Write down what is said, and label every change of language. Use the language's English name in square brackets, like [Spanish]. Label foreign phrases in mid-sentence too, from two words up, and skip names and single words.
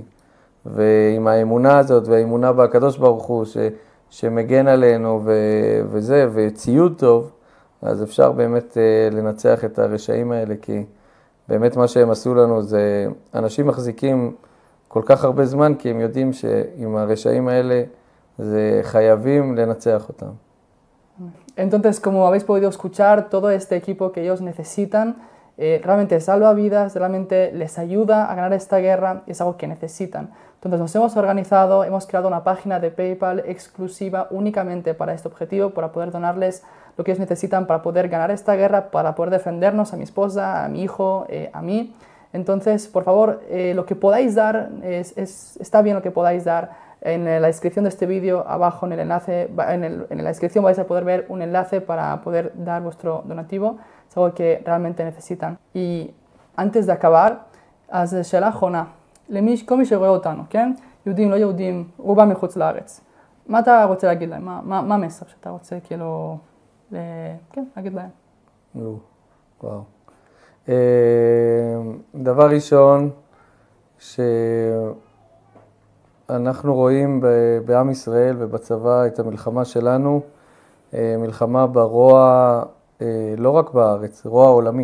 [Hebrew] ועם האמונה הזאת, והאמונה בקדוש ברוך הוא, שמגן עלינו וציוד טוב, אז אפשר באמת לנצח את הרשעים האלה, כי באמת מה שהם עשו לנו זה, אנשים מחזיקים כל כך הרבה זמן, כי הם יודעים שעם הרשעים האלה, זה חייבים לנצח אותם. [Spanish] Entonces, como habéis podido escuchar, todo este equipo que ellos necesitan realmente salva vidas, realmente les ayuda a ganar esta guerra y es algo que necesitan. Entonces nos hemos organizado, hemos creado una página de PayPal exclusiva únicamente para este objetivo, para poder donarles lo que ellos necesitan para poder ganar esta guerra, para poder defendernos a mi esposa, a mi hijo, a mí. Entonces, por favor, lo que podáis dar, está bien lo que podáis dar. En la descripción de este vídeo, abajo en el enlace, en la descripción vais a poder ver un enlace para poder dar vuestro donativo. Es algo que realmente necesitan. Y antes de acabar, [Hebrew] אז שאלה אחרונה, כל מי שרואה אותנו, כן? יהודים, לא יהודים, רובם מחוץ לארץ. מה אתה רוצה להגיד להם? מה המסר שאתה רוצה כאילו, כן, להגיד להם? וואו. דבר ראשון, אנחנו רואים בעם ישראל ובצבא את המלחמה שלנו, מלחמה ברוע, לא רק בארץ, רוע עולמי.